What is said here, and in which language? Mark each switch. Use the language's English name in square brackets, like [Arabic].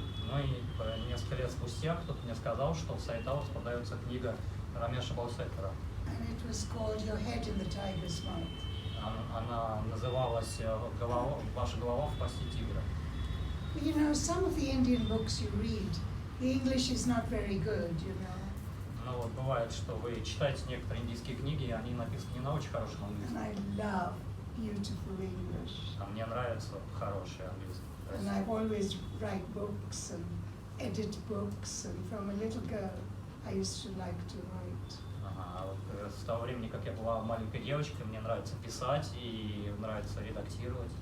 [Russian] Ну и несколько лет спустя кто-то мне сказал, что в Сайтаус продается книга Рамеша Балсекара. [English] And it was called Your Head in the Tiger's Mouth. [Russian] Она называлась «Ваша голова в пасти тигра». [English] But you know, some of the Indian books you read, the English is not very good, you know. [Russian] Ну вот бывает, что вы читаете некоторые индийские книги, и они написаны не на очень хорошем [English] And [Russian] английском. [English] I love beautiful English. [Russian] А мне нравится хороший английский. [English] And I've always write books and edit books, and from a little girl I used to like to write. [Russian] Ага, вот с того времени, как я была маленькой девочкой, мне нравится писать и нравится редактировать.